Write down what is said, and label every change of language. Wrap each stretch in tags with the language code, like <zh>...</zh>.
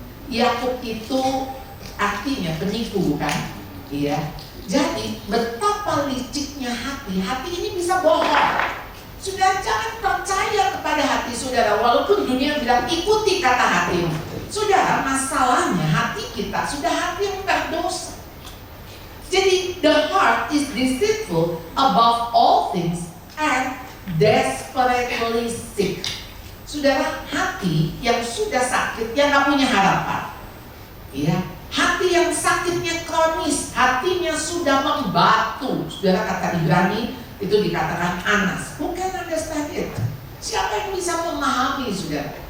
<id>Yakub itu artinya penipu, bukan? Iya. Jadi betapa liciknya hati. Hati ini bisa bohong. Saudara, jangan percaya kepada hati saudara, walaupun dunia bilang ikuti kata hatimu. Saudara, masalahnya hati kita sudah hati yang berdosa.</id> <en>Jadi the heart is deceitful above all things and desperately sick.</en> <id>Saudara, hati yang sudah sakit, yang gak punya harapan. Ya, hati yang sakitnya kronis, hatinya sudah membatu. Saudara, kata Ibrani itu dikatakan anas. Bukan</id> <en>understand it.</en> <id>Siapa yang bisa memahami saudara?</id>